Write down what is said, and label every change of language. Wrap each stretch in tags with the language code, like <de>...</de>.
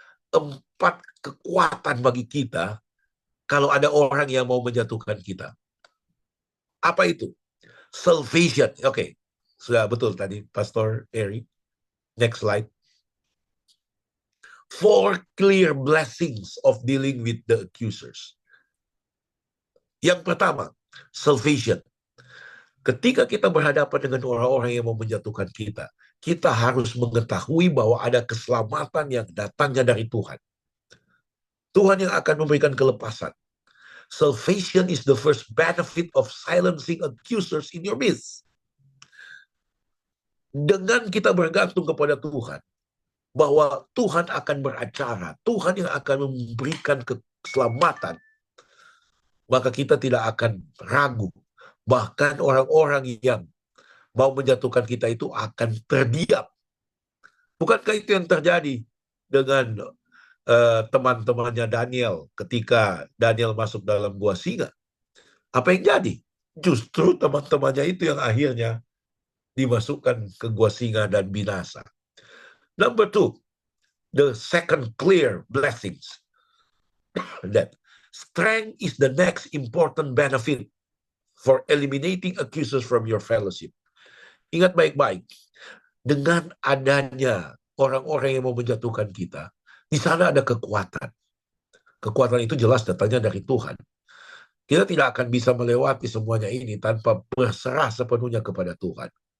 <id>4 kekuatan bagi kita kalau ada orang yang mau menjatuhkan kita. Apa itu? Salvation. Oke, sudah betul tadi Pastor Eri.</id> <en>Next slide. 4 clear blessings of dealing with the accusers.</en> <id>Yang pertama, salvation. Ketika kita berhadapan dengan orang-orang yang mau menjatuhkan kita, kita harus mengetahui bahwa ada keselamatan yang datangnya dari Tuhan. Tuhan yang akan memberikan kelepasan.</id> <en>Salvation is the first benefit of silencing accusers in your midst.</en> <id>Dengan kita bergantung kepada Tuhan, bahwa Tuhan akan beracara, Tuhan yang akan memberikan keselamatan, maka kita tidak akan ragu. Bahkan orang-orang yang mau menjatuhkan kita itu akan terdiam. Bukankah itu yang terjadi dengan teman-temannya Daniel ketika Daniel masuk dalam gua singa? Apa yang jadi? Justru teman-temannya itu yang akhirnya dimasukkan ke gua singa dan binasa.</id> <en>Number 2, the second clear blessings. That strength is the next important benefit for eliminating accusers from your fellowship.</en> <id>Ingat baik-baik, dengan adanya orang-orang yang mau menjatuhkan kita, di sana ada kekuatan. Kekuatan itu jelas datangnya dari Tuhan. Kita tidak akan bisa melewati semuanya ini tanpa berserah sepenuhnya kepada Tuhan.</id>